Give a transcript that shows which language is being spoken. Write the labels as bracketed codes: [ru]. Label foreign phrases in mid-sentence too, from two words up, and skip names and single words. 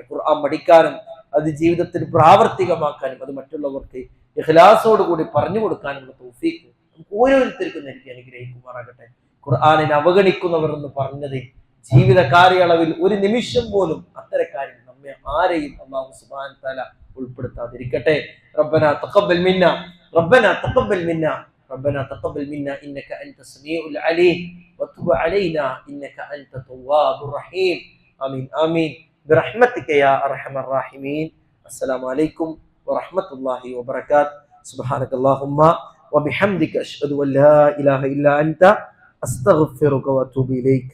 [ml] ഖുർആൻ പഠിക്കാനും അത് ജീവിതത്തിൽ പ്രാവർത്തികമാക്കാനും അത് മറ്റുള്ളവർക്ക് ഇഖ്ലാസോട് കൂടി പറഞ്ഞു കൊടുക്കാനുള്ള തൗഫീഖ് നമുക്ക് ഓരോരുത്തർക്കും നൽകി അനുഗ്രഹിക്കുമാറാകട്ടെ. ഖുർആനിനെ അവഗണിക്കുന്നവർ എന്ന് പറഞ്ഞത് ജീവിത കാലയളവിൽ ഒരു നിമിഷം പോലും അത്തരക്കാരിൽ നമ്മെ ആരെയും അല്ലാഹു [ar] سبحانه وتعالى [ml] ഉൾപ്പെടുത്താതിരിക്കട്ടെ. [ar] ربنا تقبل منا ربنا تقبل منا ربنا تقبل منا إنك أنت السميع العليم وتب علينا إنك أنت التواب الرحيم آمين آمين برحمتك يا أرحم الراحمين. السلام عليكم ورحمة الله وبركاته. سبحانك اللهم وبحمدك أشهد أن لا إله إلا أنت أستغفرك وأتوب إليك.